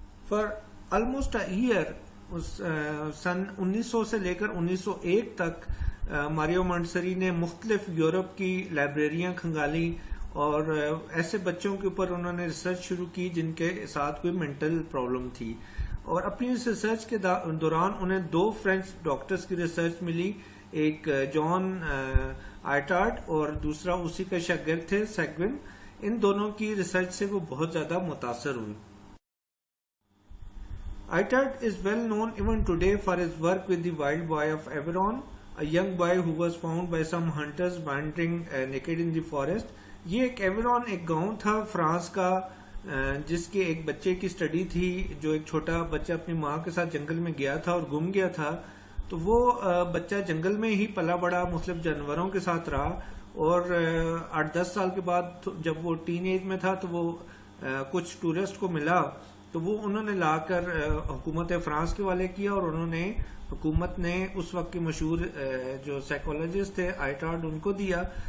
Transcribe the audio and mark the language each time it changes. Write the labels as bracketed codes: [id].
[en] for almost a year, [hi] सन 1900 से लेकर 1901 तक मारिया मॉन्टेसरी ने मुख्तलिफ यूरोप की लाइब्रेरियां खंगाली और ऐसे बच्चों के ऊपर उन्होंने रिसर्च शुरू की जिनके साथ कोई मेंटल प्रॉब्लम थी. और अपनी इस रिसर्च के दौरान उन्हें 2 फ्रेंच डॉक्टर्स की रिसर्च मिली, एक जॉन आइटार्ड और दूसरा उसी का शागिर्द थे सेगविन. इन दोनों की रिसर्च से वो बहुत ज्यादा मुतासर हुई. [en] Itard is well known even today for his work with the wild boy of Aveyron, a young boy who was found by some hunters wandering naked in the forest. [hi] ये एक एवेरॉन एक गांव था फ्रांस का, जिसके एक बच्चे की स्टडी थी, जो एक छोटा बच्चा अपनी माँ के साथ जंगल में गया था और गुम गया था. तो वो बच्चा जंगल में ही पला बड़ा, मुख्तलिफ जानवरों के साथ रहा और 8-10 साल के बाद जब वो टीन एज में था तो वो कुछ टूरिस्ट को मिला, तो वो उन्होंने लाकर हुकूमत फ्रांस के वाले किया और उन्होंने हुकूमत ने उस वक्त के मशहूर जो साइकोलॉजिस्ट थे आइटार्ड उनको दिया.